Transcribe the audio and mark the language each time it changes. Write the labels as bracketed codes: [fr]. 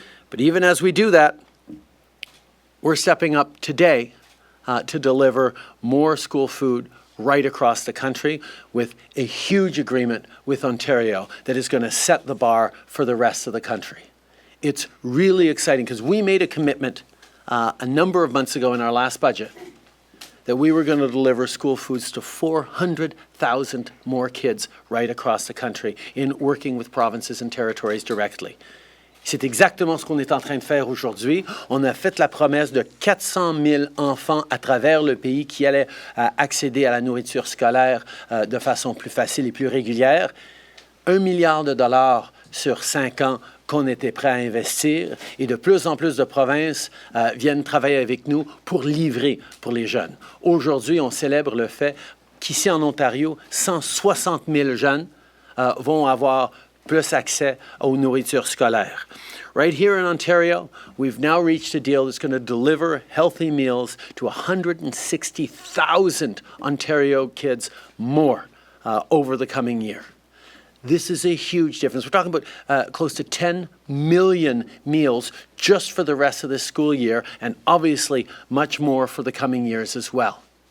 [en] But even as we do that, we're stepping up today to deliver more school food right across the country with a huge agreement with Ontario that is going to set the bar for the rest of the country. It's really exciting because we made a commitment a number of months ago in our last budget that we were going to deliver school foods to 400,000 more kids right across the country in working with provinces and territories directly. [fr] C'est exactement ce qu'on est en train de faire aujourd'hui. On a fait la promesse de 400 000 enfants à travers le pays qui allaient accéder à la nourriture scolaire de façon plus facile et plus régulière. 1 milliard de dollars sur 5 ans qu'on était prêt à investir et de plus en plus de provinces viennent travailler avec nous pour livrer pour les jeunes. Aujourd'hui, on célèbre le fait qu'ici en Ontario, 160 000 jeunes vont avoir plus accès aux nourritures scolaires. [en] Right here in Ontario, we've now reached a deal that's going to deliver healthy meals to 160,000 Ontario kids more over the coming year. This is a huge difference. We're talking about close to 10 million meals just for the rest of this school year, and obviously much more for the coming years as well.